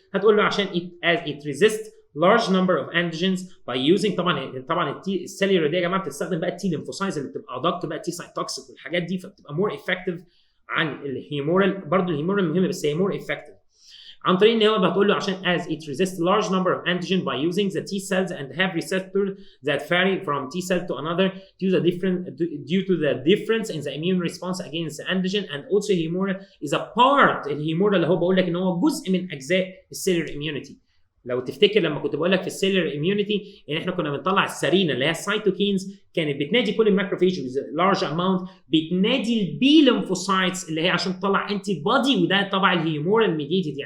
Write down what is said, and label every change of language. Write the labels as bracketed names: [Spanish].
[Arabic] هتقول له عشان [English] it resists large number of antigens by using [Arabic] طبعا السيلولر دي يا جماعه بتستخدم بقى التي ليمفوسايتس اللي بتبقى ادق بقى تي سايتوكسيك والحاجات دي، فبتبقى [English] more effective [Arabic] عن الهيمورال. برضه الهيمورال مهم بس هي [English] more effective [Arabic] عن طريق ان هو بتقول له عشان [English] as it resists large number of antigen by using the T cells and have receptors that vary from T cell to another due to the difference in the immune response against the antigen and also humoral is a part. [Arabic] الهيمورال اللي هو بقول لك ان هو جزء من اجزاء السيلولر immunity. لو تفتكر لما كنت بقول لك في السيلولر اميونيتي ان احنا كنا بنطلع السرينه اللي هي السيتوكينز، كانت بتنادي كل الماكروفيج لارج اماونت، بتنادي البي ليمفوسايتس اللي هي عشان تطلع انتي بودي، وده طبعا الهيمورال ميديتد.